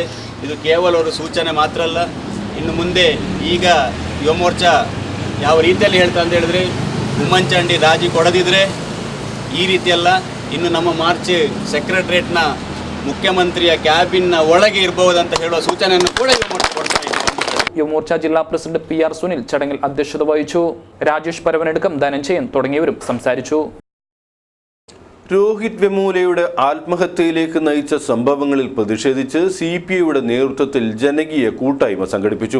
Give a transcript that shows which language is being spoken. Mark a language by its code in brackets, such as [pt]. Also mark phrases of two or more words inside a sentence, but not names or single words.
[kn] ಇದು ಕೇವಲ ಒಂದು ಸೂಚನೆ ಮಾತ್ರ ಅಲ್ಲ, ಇನ್ನು ಮುಂದೆ ಈಗ ಯುವ ಮೋರ್ಚಾ ಯಾವ ರೀತಿಯಲ್ಲಿ ಹೇಳ್ತಾ ಅಂತ ಹೇಳಿದ್ರೆ ಉಮ್ಮನ್ಚಾಂಡಿ ರಾಜಿ ಕೊಡದಿದ್ರೆ ಈ ರೀತಿಯಲ್ಲ, ಇನ್ನು ನಮ್ಮ [en] march secretariat [kn] ಮುಖ್ಯಮಂತ್ರಿಯ ಕ್ಯಾಬಿನ್ನ ಒಳಗೆ ಇರಬಹುದಂತ ಹೇಳುವ ಸೂಚನೆಯನ್ನು ಕೂಡ ಯುವ ಮೋರ್ಚಾ ಕೊಡ್ತಾ ಇದೆ. [ml] യുവമോർച്ച ജില്ലാ പ്രസിഡന്റ് PR സുനിൽ ചടങ്ങിൽ അധ്യക്ഷത വഹിച്ചു. രാജേഷ് പരവനടുക്കം, ധനഞ്ജയൻ തുടങ്ങിയവരും സംസാരിച്ചു. രോഹിത് വെമുലയുടെ ആത്മഹത്യയിലേക്ക് നയിച്ച സംഭവങ്ങളിൽ പ്രതിഷേധിച്ച് CPIയുടെ നേതൃത്വത്തിൽ ജനകീയ കൂട്ടായ്മ സംഘടിപ്പിച്ചു.